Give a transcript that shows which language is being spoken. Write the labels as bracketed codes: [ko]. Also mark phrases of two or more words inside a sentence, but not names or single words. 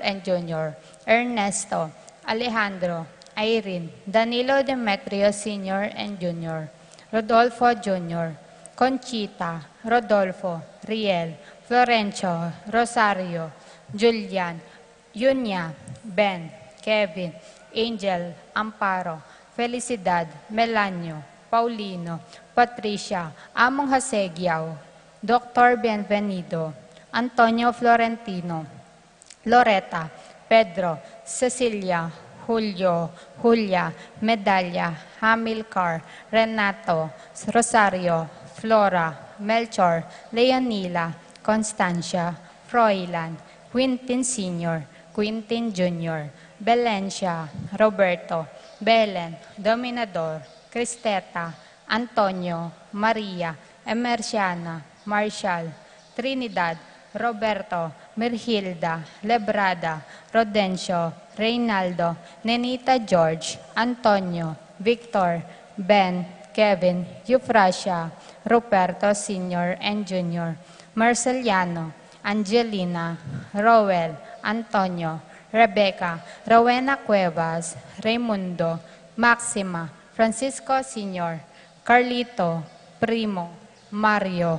[en] and Jr., Ernesto, Alejandro, Irene, Danilo Demetrio Sr. and Jr., Rodolfo Jr., Conchita, Rodolfo, Riel, Florencio, Rosario, Julian, Yunya, Ben, Kevin, Angel, Amparo, Felicidad, Melanio, Paulino, Patricia, Among Hasegiao, Dr. Bienvenido, Antonio Florentino, Loretta, Pedro, Cecilia, Julio, Julia, Medalla, Hamilcar, Renato, Rosario, Flora, Melchor, Leonila, Constancia, Froilan, Quintin Sr., Quintin Jr., Belencia, Roberto, Belen, Dominador, Cristeta, Antonio, Maria, Emerciana, Marshall, Trinidad, Roberto, Mirhilda, Lebrada, Rodencio, Reynaldo, Nenita George, Antonio, Victor, Ben, Kevin, Euphrasia, Ruperto Sr. and Jr., Marceliano, Angelina, Roel, Antonio, Rebecca, Rowena Cuevas, Raimundo, Maxima, Francisco Sr., Carlito, Primo, Mario,